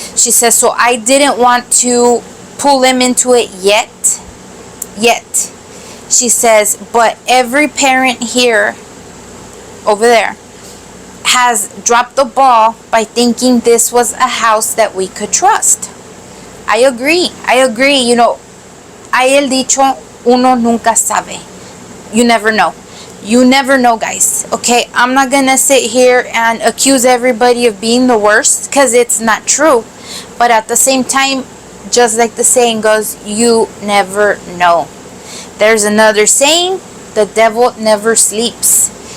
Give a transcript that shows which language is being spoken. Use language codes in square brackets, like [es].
[en] She says, so I didn't want to pull them into it yet. She says, but every parent here, over there, has dropped the ball by thinking this was a house that we could trust. I agree. [es] You know, hay el dicho, uno nunca sabe. [en] You never know. You never know, guys. Okay, I'm not gonna sit here and accuse everybody of being the worst, because it's not true. But at the same time, just like the saying goes, you never know. There's another saying, the devil never sleeps.